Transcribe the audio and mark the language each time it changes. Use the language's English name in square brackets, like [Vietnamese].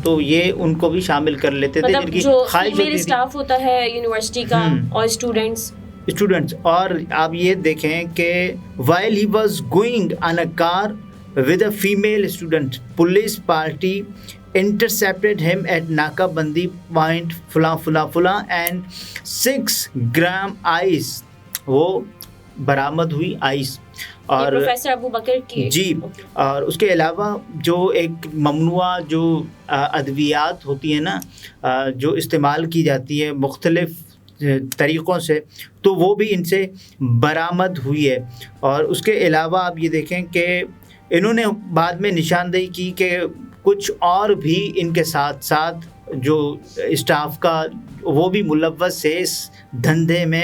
[Urdu] تو یہ ان کو بھی شامل کر لیتے تھے، مطلب جو فیمیل اسٹاف ہوتا ہے یونیورسٹی کا اور اسٹوڈنٹس. اور آپ یہ دیکھیں کہ [English] while he was going on a car with a female student, police party intercepted him at Naka Bandi point فلاں and 6 gram ice [Urdu] وہ برآمد ہوئی آئس. اور پروفیسر ابو بکر کی جی. اور اس کے علاوہ جو ایک ممنوعہ جو ادویات ہوتی ہیں نا، جو استعمال کی جاتی ہے مختلف طریقوں سے، تو وہ بھی ان سے برآمد ہوئی ہے. اور اس کے علاوہ آپ یہ دیکھیں کہ انہوں نے بعد میں نشاندہی کی کہ کچھ اور بھی ان کے ساتھ ساتھ جو اسٹاف کا وہ بھی ملوث ہے اس دھندے میں.